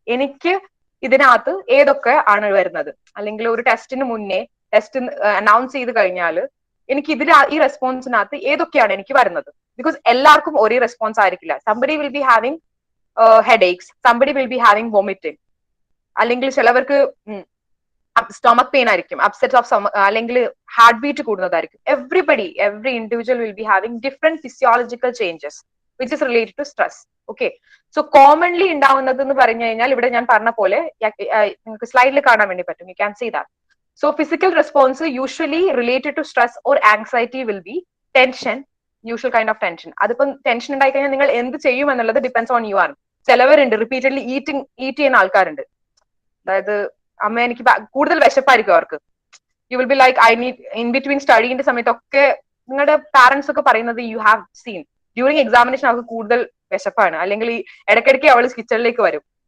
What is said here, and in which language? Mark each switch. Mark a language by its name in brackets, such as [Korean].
[Malayalam] എനിക്ക് ഇതിനകത്ത് ഏതൊക്കെ ആണ് വരുന്നത്, അല്ലെങ്കിൽ ഒരു ടെസ്റ്റിന് മുന്നേ ടെസ്റ്റ് അനൗൺസ് ചെയ്ത് കഴിഞ്ഞാൽ എനിക്ക് ഇതിൽ ഈ റെസ്പോൺസിനകത്ത് ഏതൊക്കെയാണ് എനിക്ക് വരുന്നത്. ബിക്കോസ് എല്ലാവർക്കും ഒരേ റെസ്പോൺസ് ആയിരിക്കില്ല. [English] somebody will be having headaches, somebody will be having vomiting, [Malayalam] അല്ലെങ്കിൽ ചിലവർക്ക് സ്റ്റൊമക് പെയിൻ ആയിരിക്കും, അപ്സെറ്റ് ഓഫ് അല്ലെങ്കിൽ heart beat കൂടുന്നതായിരിക്കും. [English] every individual will be having different physiological changes which is related to stress. [Malayalam] Okay, so commonly ഉണ്ടാവുന്നത് എന്ന് പറഞ്ഞു കഴിഞ്ഞാൽ ഇവിടെ ഞാൻ പറഞ്ഞ പോലെ നിങ്ങൾക്ക് സ്ലൈഡിൽ കാണാൻ വേണ്ടി പറ്റും, [English] you can see that. So physical response usually related to stress or anxiety will be tension, usual kind of tension. [Malayalam] അതിപ്പം ടെൻഷൻ ഉണ്ടായി കഴിഞ്ഞാൽ നിങ്ങൾ എന്ത് ചെയ്യും എന്നുള്ളത് ഡിപ്പെൻസ് ഓൺ യു ആണ്. ചിലവരുണ്ട് റിപ്പീറ്റഡ്ലി ഈറ്റ് ചെയ്യുന്ന ആൾക്കാരുണ്ട്, അതായത് അമ്മ എനിക്ക് കൂടുതൽ വിശപ്പായിരിക്കും അവർക്ക്. [English] you will be like I need in between [Malayalam] സ്റ്റഡിന്റെ സമയത്തൊക്കെ നിങ്ങളുടെ പാരന്റ്സ് ഒക്കെ പറയുന്നത് [English] you have seen during examination [Malayalam] അവർക്ക് കൂടുതൽ വിശപ്പാണ്, അല്ലെങ്കിൽ ഈ ഇടയ്ക്കിടയ്ക്ക് അവൾ കിച്ചണിലേക്ക് വരും.